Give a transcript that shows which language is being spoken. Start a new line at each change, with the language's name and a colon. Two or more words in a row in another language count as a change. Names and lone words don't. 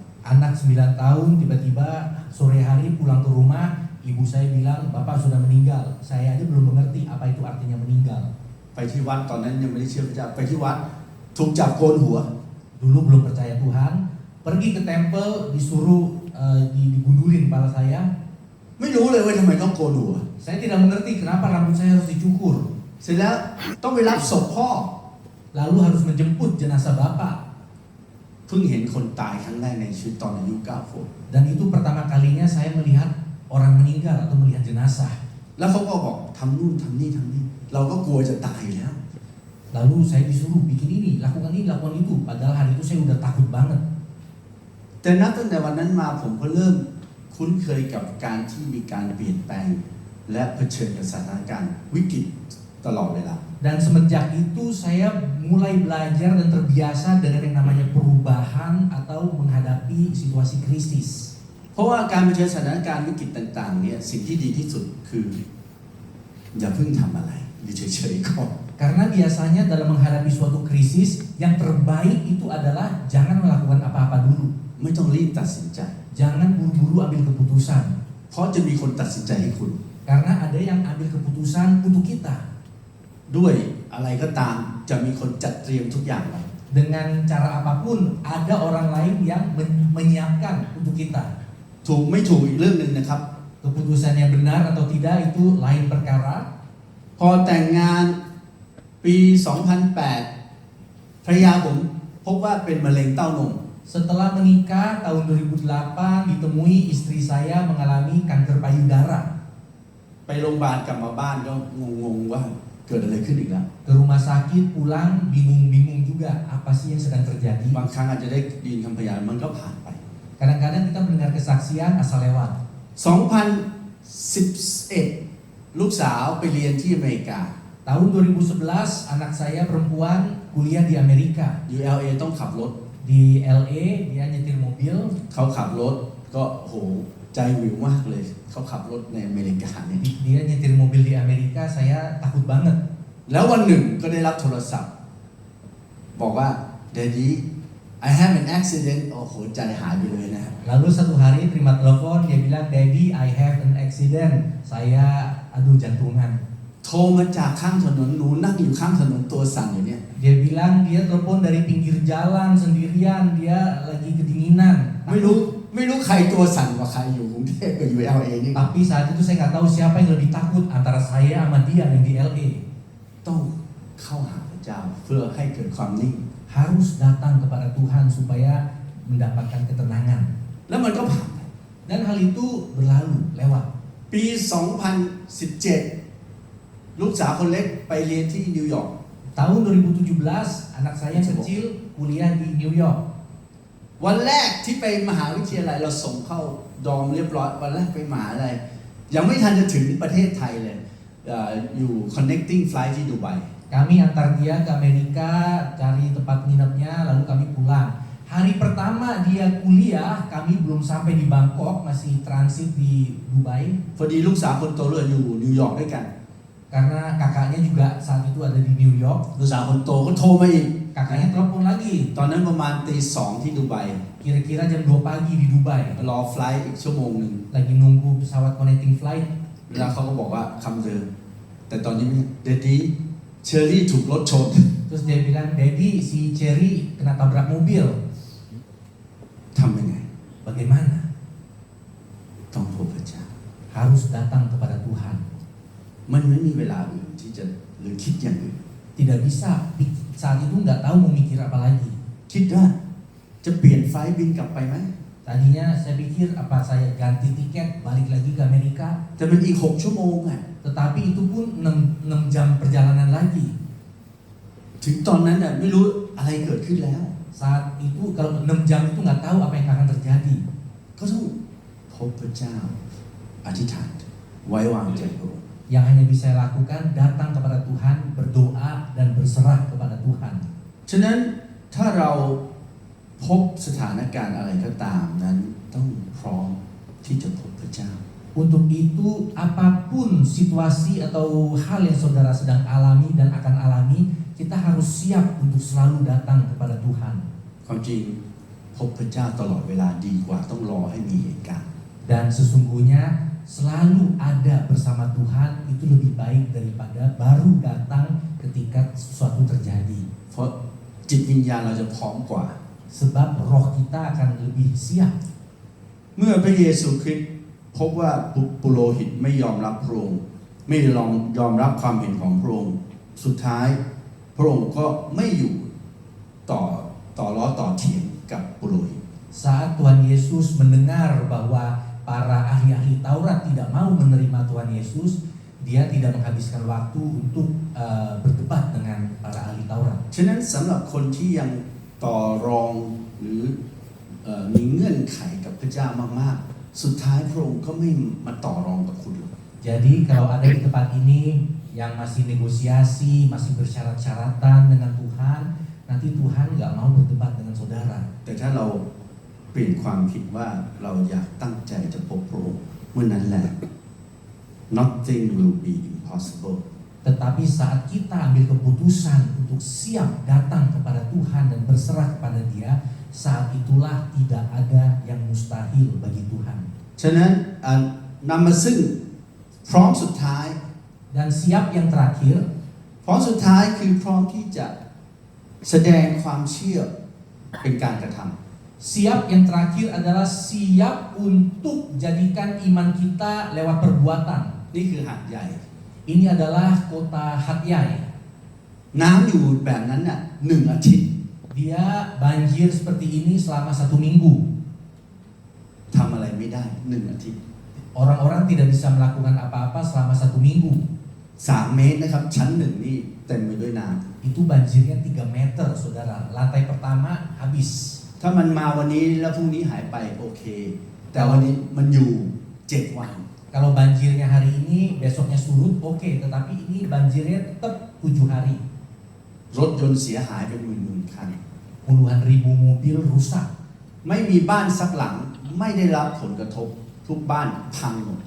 Indonesian: Anak 9 tahun tiba-tiba sore hari pulang ke rumah, ibu saya bilang bapak sudah meninggal. Saya aja belum mengerti apa itu artinya meninggal.
Thai: ไปที่วัดตอนนั้นยังไม่ได้เชื่อพระเจ้าไปที่วัดถูกจับโกนหัว
Indonesian: Dulu belum percaya Tuhan, pergi ke tempel disuruh digundulin kepala saya.
Thai: ไม่รู้เลยว่าทำไมต้องโกนหัว
Indonesian: Saya tidak mengerti kenapa rambut saya harus dicukur.
Thai: เสร็จแล้วต้องไปรับศพพ่อ
Indonesian: Lalu harus menjemput jenazah bapak.
Thai: เพิ่งเห็นคนตายครั้งแรกในชีวิตตอนอายุ9 ขวบ
Indonesian: Dan itu pertama kalinya saya melihat orang meninggal atau melihat jenazah.
Thai: แล้วเขาก็บอกทำนู่นทำนี่ทำนี่เราก็กลัวจะตายอยู่แล้ว
Indonesian: Lalu saya disuruh bikin ini, lakukan itu. Padahal hari itu saya udah takut banget.
Thai: แต่นับตั้งแต่วันนั้นมาผมก็เริ่มคุ้นเคยกับการที่มีการเปลี่ยนแปลงและเผชิญกับสถานการณ์วิกฤตตลอดเวลา
Indonesian: Dan semenjak itu saya mulai belajar dan terbiasa dengan yang namanya perubahan atau menghadapi situasi krisis.
Thai: เพราะว่าการเผชิญสถานการณ์วิกฤตต่างๆเนี่ยสิ่งที่ดีที่สุดคืออย่าเพิ่งทำอะไรอยู่เฉยๆก่อน
Indonesian: Karena biasanya dalam menghadapi suatu krisis, yang terbaik itu adalah jangan melakukan apa-apa dulu.
Thai: ไม่ต้องรีบตัดสินใจ
Indonesian: Jangan buru-buru ambil keputusan.
Thai: เพราะจะมีคนตัดสินใจให้คุณ
Indonesian: Karena ada yang ambil keputusan untuk kita.
Thai: ด้วยอะไรก็ตามจะมีคนจัดเตรียมทุกอย่างไว้
Indonesian: Dengan cara apapun, ada orang lain yang menyiapkan untuk kita.
Thai: ถูกไม่ถูกอีกเรื่องหนึ่งนะครับ
Indonesian: Keputusannya benar atau tidak itu lain perkara.
Thai: พอแต่งงานปี 2008 ภรรยาผมพบว่าเป็นมะเร็งเต้านม
Indonesian: Setelah menikah tahun 2008 ditemui istri saya mengalami kanker payudara.
Thai: ไปโรงพยาบาลกลับมาบ้านก็งงๆว่าเกิดอะไรขึ้นอีกแล้ว
Indonesian: Ke rumah sakit pulang bingung juga apa sih yang sedang terjadi.
Thai: บางครั้งอาจจะได้ยินคำพยานมันก็ผ่านไป
Indonesian: Kadang-kadang kita mendengar kesaksian asal lewat.
Thai: 2011 ลูกสาวไปเรียนที่อเมริกา
Indonesian: Tahun 2011 anak saya perempuan kuliah di Amerika.
Thai: อยู่ LA ต้องขับรถ
Indonesian: Di LA dia nyetir mobil.
Thai: เขาขับรถก็โหใจวิวมากเลยเขาขับรถในอเมริกาเนี่ย
Indonesian: Dia nyetir mobil di Amerika, saya takut banget.
Thai: แล้ววันหนึ่งก็ได้รับโทรศัพท์บอกว่า
English: Daddy I have an accident
Thai: โอ้โหใจหายไปเลยนะ
Indonesian: Lalu satu hari terima telepon, dia bilang
English: Daddy I have an accident.
Indonesian: Saya aduh jantungan.
Thai: โทรมาจากข้างถนนหนูนั่งอยู่ข้างถนนตัวสั่นอยู่เนี่ย
Indonesian: Dia bilang dia telepon dari pinggir jalan sendirian, dia lagi kedinginan.
Thai: ไม่รู้ใครตัวสั่นกว่าใครอยู่กรุงเทพกับอยู่ LA นี่
Indonesian: Tapi saat itu saya nggak tahu siapa yang lebih takut antara saya sama dia yang di LA.
Thai: ต้องเข้าหาพระเจ้าเพื่อให้เกิดความนิ่ง
Indonesian: Harus datang kepada Tuhan supaya mendapatkan ketenangan.
Thai: แล้วมันก็ผ่านไป
Indonesian: Dan hal itu berlalu, lewat.
Thai: ปี 2017 ลูกสาวคนเล็กไปเรียนที่นิวยอร์ก
Indonesian: Tahun 2017 anak saya yang kecil kuliah di New York.
Thai: วันแรกที่ไปมหาวิทยาลัยเราส่งเข้าดอมเรียบร้อยวันแรกไปมหาลัยยังไม่ทันจะถึงประเทศไทยเลยอยู่
English: connecting flight
Thai: ที่ดูไบ
Indonesian: Kami antar dia ke Amerika, cari tempat nginepnya, lalu kami pulang. Hari pertama dia kuliah, kami belum sampai di Bangkok, masih transit di Dubai.
Thai: พอดีลูกสาวคนโตเลยอยู่นิวยอร์กด้วยกัน
Indonesian: Karena kakaknya juga saat itu ada di New York.
Thai: ลูกสาวคนโตก็โทรมาอีก
Indonesian: kakaknya telepon lagi.
Thai: ตอนนั้นประมาณตี 2ที่ดูไบ
Indonesian: Kira-kira jam 2 pagi di Dubai.
Thai: รอไฟลท์อีกชั่วโมงหนึ่ง
Indonesian: Lagi nunggu pesawat
English: connecting flight.
Thai: แล้วเขาก็บอกว่าคำเดิมแต่ตอนนี้ไม่เดดดี้เชอรี่ถูกรถชน
Indonesian: Terus dia bilang, Daddy, si Cherry kena tabrak mobil.
Thai: ทำยังไง
Indonesian: Bagaimana?
Thai: ต้องพบพระเจ้า
Indonesian: Harus datang kepada Tuhan.
Thai: มันไม่มีเวลาอื่นที่จะหรือคิดอย่างอื่น
Indonesian: Tidak bisa, saat itu nggak tahu mau mikir apa lagi.
Thai: คิดว่าจะเปลี่ยนไฟล์บินกลับไปไหม
Indonesian: Tadinya saya pikir apa saya ganti tiket balik lagi ke Amerika.
Thai: แต่มันอีก6 ชั่วโมงอ่ะ
Indonesian: Tetapi itu pun 6 jam perjalanan lagi.
Thai: ถึงตอนนั้นน่ะไม่รู้อะไรเกิดขึ้นแล้ว
Indonesian: Saat itu kalau 6 jam itu nggak tahu apa yang akan terjadi.
Thai: ก็ต้องพบพระเจ้าอธิษฐานไว้วางใจพระองค์
Indonesian: Yang hanya bisa saya lakukan datang kepada Tuhan, berdoa dan berserah kepada Tuhan.
Thai: ฉะนั้นถ้าเราพบสถานการณ์อะไรก็ตามนั้นต้องพร้อมที่จะพบพระเจ้า
Indonesian: Untuk itu apapun situasi atau hal yang saudara sedang alami dan akan alami, kita harus siap untuk selalu datang kepada Tuhan.
Thai: ความจริงพบพระเจ้าตลอดเวลาดีกว่าต้องรอให้มีเหตุการณ์
Indonesian: Dan sesungguhnya selalu ada bersama Tuhan itu lebih baik daripada baru datang ketika sesuatu terjadi.
Thai: เพราะจิตวิญญาณเราจะพร้อมกว่า
Indonesian: Sebab roh kita akan lebih siap.
Thai: เมื่อพระเยซูคริสต์พบว่าปุโรหิตไม่ยอมรับพระองค์ไม่ยอมรับความเห็นของพระองค์สุดท้ายพระองค์ก็ไม่อยู่ต่อล้อต่อเถียงกับปุโรหิต
Indonesian: Saat Tuhan Yesus mendengar bahwa para ahli-ahli Taurat tidak mau menerima Tuhan Yesus, dia tidak menghabiskan waktu untuk berdebat dengan para ahli Taurat.
Thai: ฉะนั้นสำหรับคนที่ยังต่อรองหรือมีเงื่อนไขกับพระเจ้ามากๆสุดท้ายพระองค์ก็ไม่มาต่อรองกับคุณหรอก
Indonesian: Jadi kalau ada di tempat ini yang masih negosiasi, masih bersyarat-syaratan dengan Tuhan, nanti Tuhan nggak mau berdebat dengan saudara.
Thai: แต่ถ้าเราเปลี่ยนความคิดว่าเราอยากตั้งใจจะพบพระองค์เมื่อนั้นแหละ
English: nothing will be impossible.
Indonesian: Tetapi saat kita ambil keputusan untuk siap datang kepada Tuhan dan berserah kepada Dia, saat itulah tidak ada yang mustahil bagi Tuhan.
Thai: ฉะนั้นนำมาซึ่งพร้อมสุดท้าย
Indonesian: Dan siap yang terakhir,
Thai: พร้อมสุดท้ายคือพร้อมที่จะแสดงความเชื่อเป็นการกระทำ
Indonesian: siap yang terakhir adalah siap untuk jadikan iman kita lewat perbuatan.
Thai: นี่คือหาดใหญ่
Indonesian: Ini adalah kota Hatyai.
Thai: น้ำอยู่แบบนั้นน่ะ1 อาทิตย์
Indonesian: Dia banjir seperti ini selama 1 minggu.
Thai: ทำอะไรไม่ได้1 อาทิตย์
Indonesian: Orang-orang tidak bisa melakukan apa-apa selama 1 minggu.
Thai: 3 เมตรนะครับชั้น1นี่เต็มไปด้วยน้
Indonesian: Itu banjirnya 3 meter, saudara. Lantai pertama habis.
Thai: ำถ้ามันมาวันนี้แล้วพรุ่งนี้หายไปโอเค แต่วันนี้มันอยู่7 วัน
Indonesian: Kalau banjirnya hari ini, besoknya surut, oke. Tetapi ini banjirnya tetap 7 hari.
Thai: รถยนต์เสียหายเป็นหมื่นๆคัน
Indonesian: Puluhan ribu mobil rusak.
Thai: ไม่มีบ้านสักหลังไม่ได้รับผลกระทบทุกบ้านพังหมด